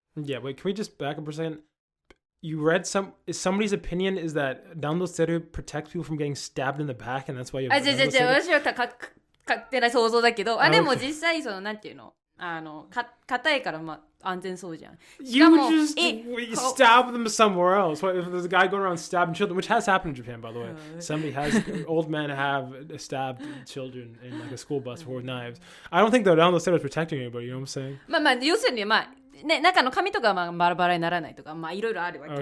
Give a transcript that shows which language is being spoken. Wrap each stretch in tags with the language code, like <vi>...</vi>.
<en>Yeah, wait, can we just back up for a second? You read somebody's opinion is that randoseru protects people from getting stabbed in the back, and that's why you have</en> <ja>私は勝手な想像だけど、でも実際なんていうの硬いから安全そうじゃん。</ja> <en>You just stab them somewhere else. What if there's a guy going around stabbing children, which has happened in Japan, by the way. Old men have stabbed children in like a school bus with knives. I don't think that randoseru is protecting anybody, you know what I'm saying?</en> <ja>要するにね、中の紙とかバラバラにならないとかいろいろあるわけよ。</ja>